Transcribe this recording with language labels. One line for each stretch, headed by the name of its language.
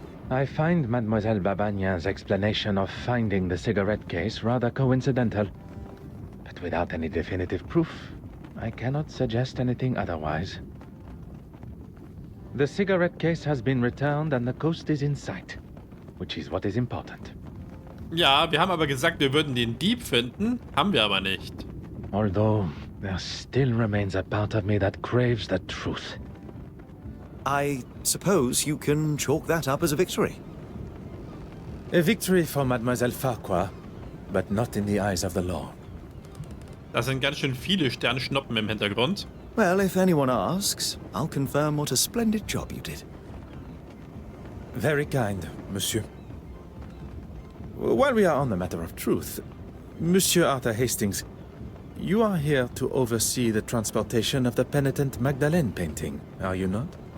English: I find Mademoiselle Babagnan's explanation of finding the cigarette case rather coincidental. But without any definitive proof, I cannot suggest anything otherwise. The cigarette case has been returned and the coast is in sight, which is what is important.
German: Ja, wir haben aber gesagt, wir würden den Dieb finden. Haben wir aber nicht.
English: Although, there still remains a part of me that craves the truth. I suppose you can chalk that up as a victory. A victory for Mademoiselle Farquhar, but not in the eyes of the law.
German: Das sind ganz schön viele Sternschnuppen im Hintergrund.
English: Well, if anyone asks, I'll confirm what a splendid job you did. Very kind, monsieur. While we are on the matter of truth, Monsieur Arthur Hastings, you are here to oversee the transportation of the penitent Magdalene painting, are you not?